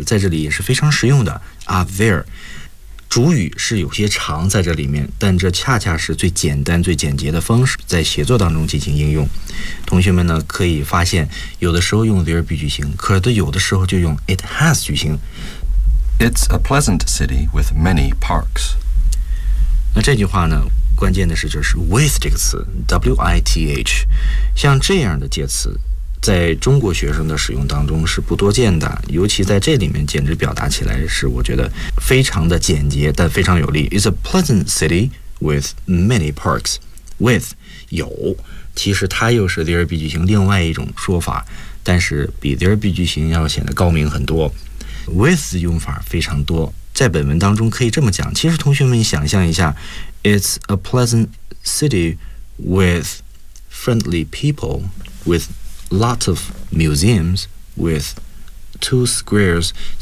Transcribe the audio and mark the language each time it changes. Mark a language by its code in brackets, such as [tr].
[zh] 那其实呢在真正语言表达法当中呢，有的时候语法也是要摆脱掉的，而用直接的表达法能表达我们的意思，在这里也是非常实用的。are there 主语是有些长在这里面，但这恰恰是最简单最简洁的方式在写作当中进行应用。同学们呢可以发现， 有的时候用 there be 句型，可是有的时候就用 it has 句型。 [en] It's a pleasant city with many parks. [zh] 那这句话呢， 关键的是就是 with 这个词 W-I-T-H， 像这样的介词在中国学生的使用当中是不多见的，尤其在这里面简直表达起来是我觉得非常的简洁但非常有力。 [en] It's a pleasant city with many parks. [zh] With 有，其实它又是 there be 句型另外一种说法，但是比 there be 句型要显得高明很多。with 用法非常多，在本文当中可以这么讲，其实同学们想象一下， [en] It's a pleasant city with friendly people, with lots of museums, with two squares.